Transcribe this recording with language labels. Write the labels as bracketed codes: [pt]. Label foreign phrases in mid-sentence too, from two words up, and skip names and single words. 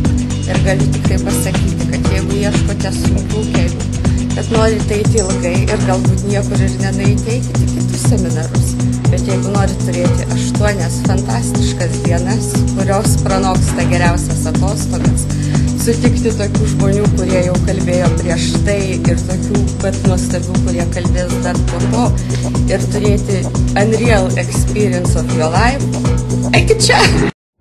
[lt] Ir galiu tikrai pasakyti, kad jeigu ieškote sunkių kelių, kad norite eiti ilgai ir galbūt niekur ir nenueiti, eikite kitus seminarus. Bet jeigu norite turėti 8 fantastiškas dienas, kurios pranoksta geriausias atostogas, sutikti tokių žmonių, kurie jau kalbėjo prieš tai ir tokių pat nuostabių, kurie kalbės dar po to ir turėti [en] unreal experience of your life, [lt] eikit čia!